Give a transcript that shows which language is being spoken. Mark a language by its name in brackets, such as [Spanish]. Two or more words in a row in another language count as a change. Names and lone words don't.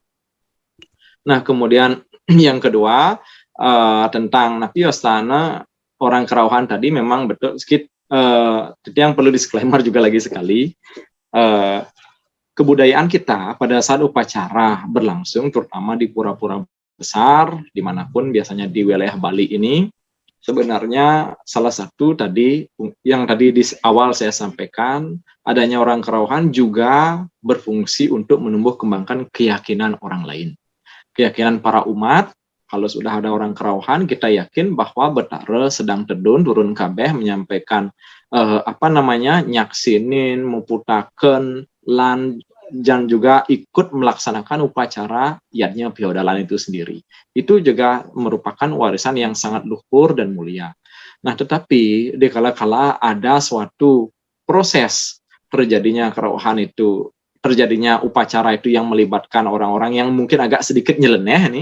[Indonesian] Nah, kemudian yang kedua, tentang Napi Ostana orang kerauhan tadi, memang betul sedikit yang perlu disclaimer juga lagi sekali, kebudayaan kita pada saat upacara berlangsung, terutama di pura-pura besar dimanapun, biasanya di wilayah Bali ini, sebenarnya salah satu tadi yang tadi di awal saya sampaikan, adanya orang kerauhan juga berfungsi untuk menumbuh kembangkan keyakinan orang lain. Keyakinan para umat, kalau sudah ada orang kerauhan, kita yakin bahwa Betara sedang tedun turun kabeh menyampaikan [Balinese] nyaksinin, muputaken, lan [Indonesian] dan juga ikut melaksanakan upacara yatnya Piodalan itu sendiri. Itu juga merupakan warisan yang sangat luhur dan mulia. Nah, tetapi di kala-kala ada suatu proses terjadinya kerauhan itu, terjadinya upacara itu yang melibatkan orang-orang yang mungkin agak sedikit nyeleneh nih.